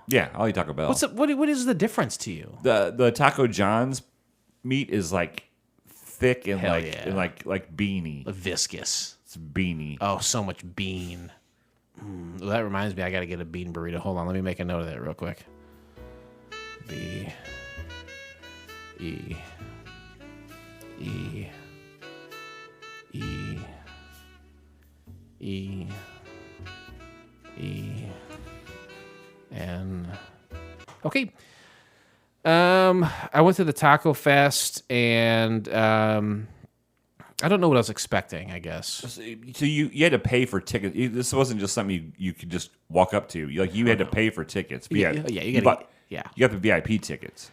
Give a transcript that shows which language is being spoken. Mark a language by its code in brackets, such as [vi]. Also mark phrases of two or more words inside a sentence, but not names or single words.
[en] Yeah, I'll eat Taco Bell. What is the difference to you? The Taco John's meat is like thick and Hell like yeah. and like beany. Viscous. It's beany. Oh, so much bean. Well, that reminds me, I got to get a bean burrito. Hold on, let me make a note of that real quick. B E E E E E N. Okay. I went to the Taco Fest and I don't know what I was expecting, I guess. So you had to pay for tickets. This wasn't just something you could just walk up to. You had to pay for tickets. Yeah, you got the VIP tickets.